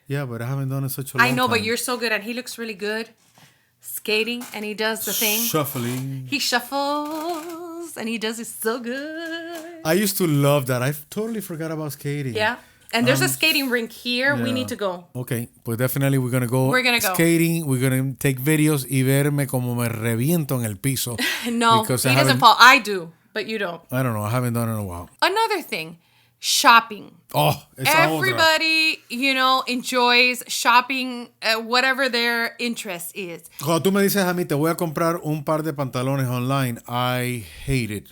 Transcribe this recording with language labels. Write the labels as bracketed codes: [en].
[en] Yeah, but I haven't done it such a long I know, but time. you're so good, and he looks really good skating, and he does the thing. Shuffling. He shuffles, and he does it so good. I used to love that. I totally forgot about skating. Yeah. And there's a skating rink here. We need to go. Okay, pues definitely we're gonna go. We're gonna go. Skating. We're gonna take videos [es] y verme como me reviento en el piso. [en] No, because he I doesn't haven't- fall. I do, but you don't. I don't know. I haven't done it in a while. Another thing, shopping. Oh, it's a otra. Everybody, you know, enjoys shopping, whatever their interest is. [es] Cuando tú me dices a mí, te voy a comprar un par de pantalones online, [en] I hate it.